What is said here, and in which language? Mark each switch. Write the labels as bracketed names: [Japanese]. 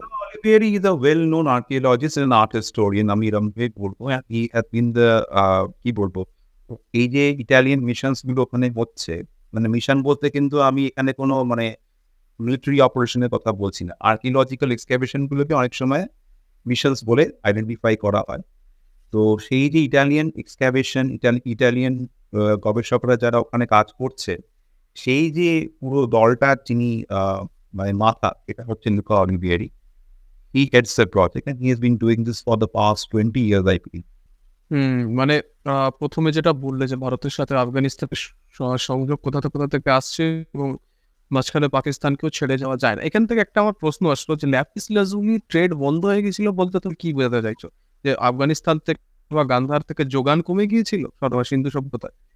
[English] Luca Olivieri is a well-known archaeologist and art historian [Bangla] আমি এরমভাবে বলবো। [English] He has been the [Bangla] কি বলবো? এই যে ইটালিয়ান মিশনস গুলো ওখানে হচ্ছে, মানে মিশন বলতে কিন্তু আমি এখানে কোনো মানে মিলিটারি অপারেশন এর কথা বলছি না। আর্কিওলজিক্যাল এক্সকাভেশন গুলোকে অনেক সময় মিশনস বলে আইডেন্টিফাই করা হয়। তো সেই যে ইটালিয়ান এক্সক্যাভেশন, ইটালিয়ান গবেষকরা যারা ওখানে কাজ করছে, সেই যে পুরো দলটার যিনি মানে মাথা, এটা হচ্ছে Luka অলিভিয়েরি। [English] He heads the project and he has been doing this for the past 20 years, I believe. [Bangla] মানে ১ম এ যেটা বললে যে ভারতের সাথে আফগানিস্তানের সংযোগ কোথা থেকে আসছে এবং মাঝখানে পাকিস্তানকেও ছেড়ে যাওয়া যায় না। এখান থেকে একটা আমার প্রশ্ন আসলো যে ল্যাপিস লাজুলি ট্রেড বন্ধ হয়ে গেছিল বলতে তুমি কি বোঝাতে চাইছো? যে আফগানিস্তান থেকে বা গান্ধার থেকে যোগান কমে গিয়েছিল সিন্ধু সভ্যতায়?